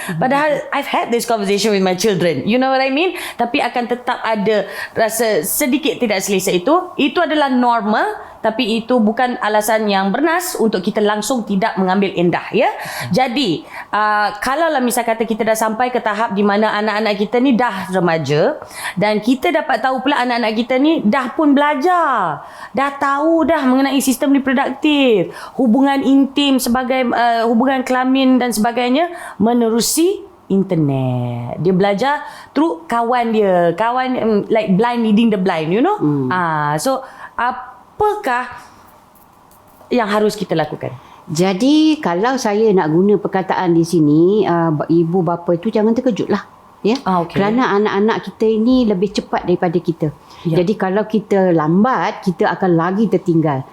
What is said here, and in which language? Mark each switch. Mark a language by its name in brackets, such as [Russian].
[Malay] Padahal [English] I've had this conversation with my children. You know what I mean? [Malay] Tapi akan tetap ada rasa sedikit tidak selesa itu. Itu adalah normal. Tapi itu bukan alasan yang bernas untuk kita langsung tidak mengambil endah, ya. Jadi, kalaulah misal kata kita dah sampai ke tahap di mana anak-anak kita ni dah remaja dan kita dapat tahu pula anak-anak kita ni dah pun belajar, dah tahu dah mengenai sistem reproduktif, hubungan intim sebagai hubungan kelamin dan sebagainya menerusi internet. Dia belajar through kawan dia. [English] Kawan like blind leading the blind, you know. [Malay] So apakah yang harus kita lakukan? Jadi kalau saya nak guna perkataan di sini, ibu bapa itu jangan terkejutlah. Ya. Kerana anak-anak kita ini lebih cepat daripada kita. Jadi kalau kita lambat, kita akan lagi tertinggal.